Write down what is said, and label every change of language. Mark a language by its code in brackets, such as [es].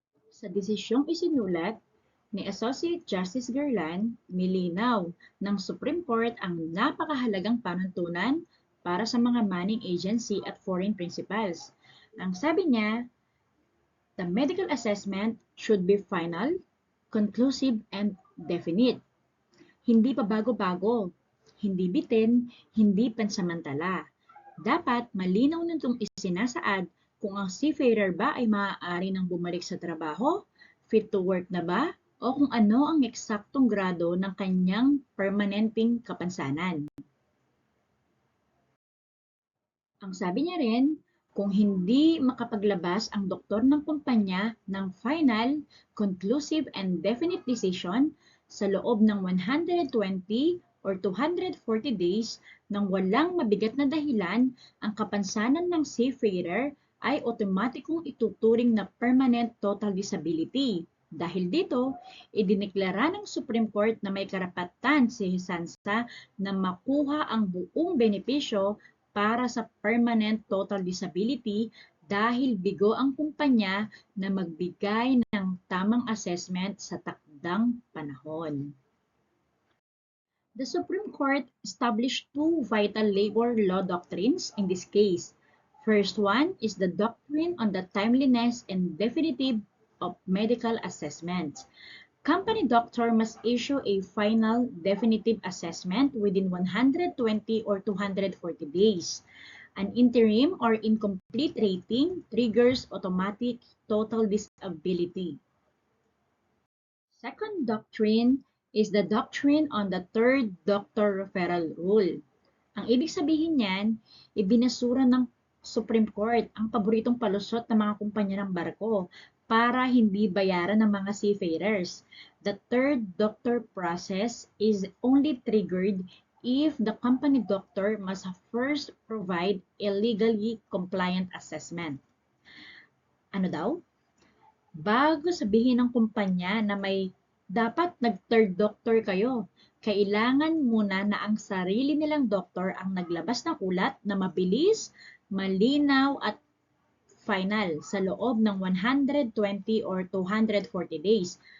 [tl] Sa desisyong isinulat ni Associate Justice Garland, milinaw ng Supreme Court ang napakahalagang panuntunan para sa mga manning agency at foreign principals. Ang sabi niya, [en] the medical assessment should be final, conclusive, and definite. [tl] Hindi pa bago-bago, hindi bitin, hindi pansamantala. Dapat malinaw nitong isinasaad kung ang seafarer ba ay maaari nang bumalik sa trabaho, [en] fit to work [tl] na ba, o kung ano ang eksaktong grado ng kanyang permanenteng kapansanan. Ang sabi niya rin, Kung hindi makapaglabas ang doktor ng kumpanya ng [en] final, conclusive, and definite decision [tl] sa loob ng 120 or 240 days nang walang mabigat na dahilan, ang kapansanan ng seafarer ay otomatikong ituturing na permanent total disability. Dahil dito, idineklara ng Supreme Court na may karapatan si Sansa na makuha ang buong benepisyo para sa permanent total disability dahil bigo ang kumpanya na magbigay ng tamang assessment sa takdang panahon. [en] The Supreme Court established two vital labor law doctrines in this case. First one is the doctrine on the timeliness and definitive of medical assessments. Company doctor must issue a final definitive assessment within 120 or 240 days. An interim or incomplete rating triggers automatic total disability. Second doctrine is the doctrine on the third doctor referral rule. [tl] Ang ibig sabihin niyan, ibinasura ng Supreme Court ang paboritong palusot ng mga kumpanya ng barko para hindi bayaran ng mga seafarers. [en] The third doctor process is only triggered if the company doctor must first provide a legally compliant assessment. [tl] Ano daw? Bago sabihin ng kumpanya na may dapat nag-third doctor kayo, kailangan muna na ang sarili nilang doktor ang naglabas ng ulat na mabilis, malinaw at final sa loob ng 120 or 240 days.